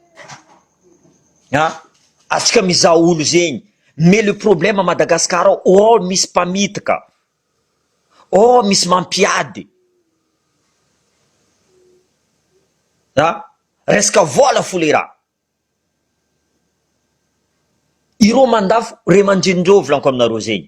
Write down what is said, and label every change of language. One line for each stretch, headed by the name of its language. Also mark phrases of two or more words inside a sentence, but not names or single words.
Malagasy: atsika mizaha olo zegny
French: mais le problème à Madagascar
Malagasy: misy mpamitaka misy mampiady resaka vola fo le raha ireo mandafo ray aman-drenindreo volaniko aminareo zegny.